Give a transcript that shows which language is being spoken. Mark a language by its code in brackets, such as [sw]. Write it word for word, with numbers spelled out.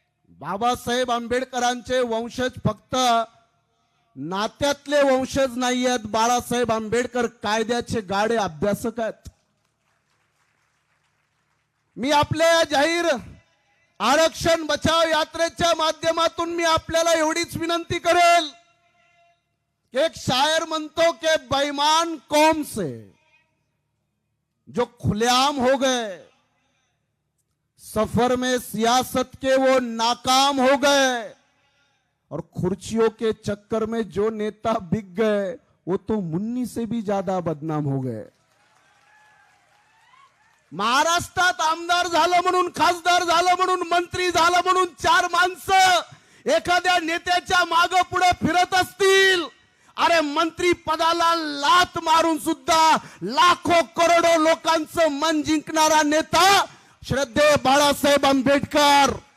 [mr] बाबासाहेब आंबेडकरांचे वंशज फक्त नात्यातले वंशज नाही आहेत, बाळासाहेब आंबेडकर कायद्याचे गाढे अभ्यासक आहेत. मी आपल्या जाहीर आरक्षण बचाव यात्रेच्या माध्यमातून मी आपल्याला एवढीच विनंती करेल. एक शायर म्हणतो के [hi] बेईमान कौम से जो खुलेआम हो गए, सफर में सियासत के वो नाकाम हो गए, और खुर्चियों के चक्कर में जो नेता बिक गए वो तो मुन्नी से भी ज्यादा बदनाम हो गए. [mr] महाराष्ट्रात आमदार झालं म्हणून, खासदार झालं म्हणून, मंत्री झालं म्हणून चार माणसं एखाद्या नेत्याच्या मागं पुढे फिरत असतील. अरे, मंत्री पदाला लात मारून सुद्धा लाखो करोडो लोकांचं मन जिंकणारा नेता श्रद्धेय बाळासाहेब आंबेडकर.